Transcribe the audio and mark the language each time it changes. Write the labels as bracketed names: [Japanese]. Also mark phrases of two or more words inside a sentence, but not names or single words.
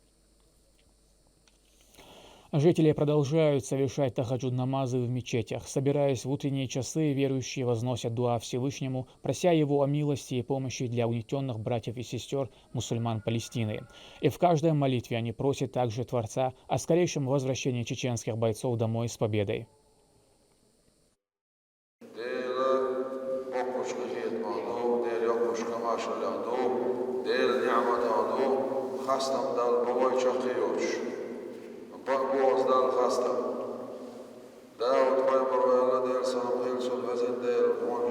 [Russian] Жители продолжают совершать тахаджуд-намазы в мечетях. Собираясь в утренние часы, верующие возносят дуа Всевышнему, прося его о милости и помощи для угнетенных братьев и сестер мусульман Палестины. И в каждой молитве они просят также Творца о скорейшем возвращении чеченских бойцов домой с победой. Bozdal khastam Daud Baybarvela del Sanam Hilson Vezin del On